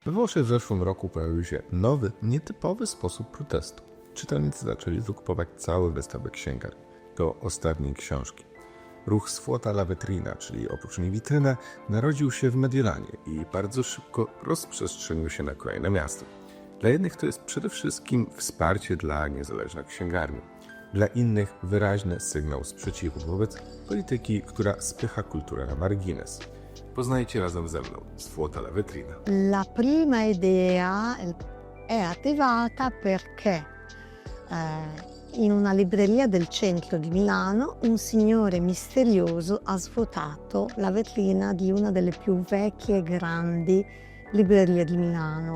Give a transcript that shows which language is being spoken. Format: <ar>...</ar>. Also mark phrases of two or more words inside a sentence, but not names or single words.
<pl>We Włoszech w zeszłym roku pojawił się nowy, nietypowy sposób protestu. Czytelnicy zaczęli zakupować cały wystawę księgarni do ostatniej książki. Ruch Svuota la vetrina, czyli opuszcznij witrynę, narodził się w Mediolanie i bardzo szybko rozprzestrzenił się na kolejne miasta. Dla jednych to jest przede wszystkim wsparcie dla niezależnych księgarni. Dla innych wyraźny sygnał sprzeciwu wobec polityki, która spycha kulturę na margines. Poznajcie razem ze mną Svuota la vetrina.</pl> <it>La prima idea è attivata perché in una libreria del centro di Milano un signore misterioso ha svuotato la vetrina di una delle più vecchie e grandi librerie di Milano.</it>